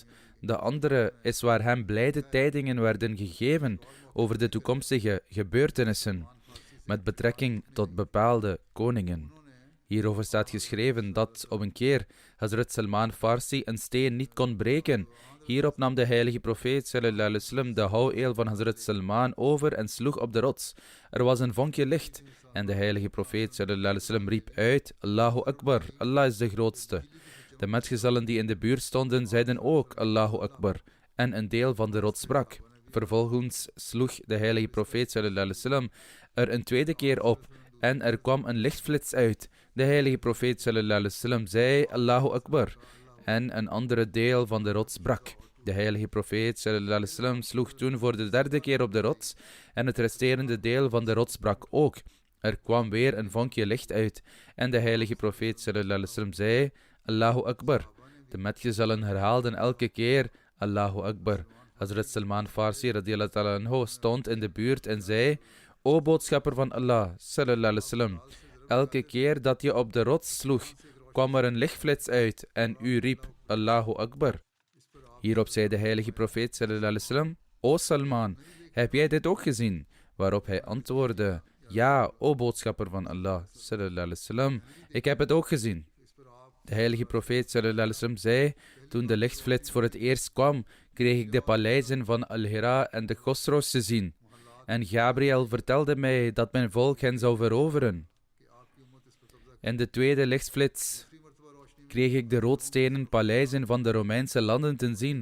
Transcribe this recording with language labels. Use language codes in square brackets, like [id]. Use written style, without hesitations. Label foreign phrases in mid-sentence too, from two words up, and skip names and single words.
[nl] De andere is waar hem blijde tijdingen werden gegeven over de toekomstige gebeurtenissen met betrekking tot bepaalde koningen. Hierover staat geschreven dat op een keer Hazrat Salman Farsi een steen niet kon breken. Hierop nam de heilige profeet [ar] صلى الله عليه وسلم [nl] de houweel van Hazrat Salman over en sloeg op de rots. Er was een vonkje licht en de heilige profeet [ar] صلى الله عليه وسلم [nl] riep uit: [ar] الله أكبر, [nl] Allah is de grootste. De metgezellen die in de buurt stonden zeiden ook [ar] الله أكبر [nl] en een deel van de rots brak. Vervolgens sloeg de heilige profeet [ar] صلى الله عليه وسلم [nl] er een tweede keer op en er kwam een lichtflits uit. De heilige profeet [ar] صلى الله عليه وسلم [nl] zei [ar] الله أكبر [nl] en een andere deel van de rots brak. De heilige profeet [ar] صلى الله عليه وسلم [nl] sloeg toen voor de derde keer op de rots en het resterende deel van de rots brak ook. Er kwam weer een vonkje licht uit en de heilige profeet [ar] صلى الله عليه وسلم [nl] zei [ar] الله أكبر. [nl] De metgezellen herhaalden elke keer [ar] الله أكبر. [nl] Hazrat Salman Farsi [ar] رضي الله تعالى عنه [nl] stond in de buurt en zei: O boodschapper van Allah [ar] صلى الله عليه وسلم, [nl] elke keer dat je op de rots sloeg, kwam er een lichtflits uit en u riep [ar] الله أكبر. [nl] Hierop zei de heilige profeet [ar] صلى الله عليه وسلم: [nl] O Salman, heb jij dit ook gezien? Waarop hij antwoordde: Ja, o boodschapper van Allah [ar] صلى الله عليه وسلم, [nl] ik heb het ook gezien. De heilige profeet [ar] صلى الله عليه وسلم [nl] zei: Toen de lichtflits voor het eerst kwam, kreeg ik de paleizen van Al-Hira en de Khosrows te zien. En Gabriel vertelde mij dat mijn volk hen zou veroveren. In de tweede lichtflits kreeg ik de roodstenen paleizen van de Romeinse landen te zien.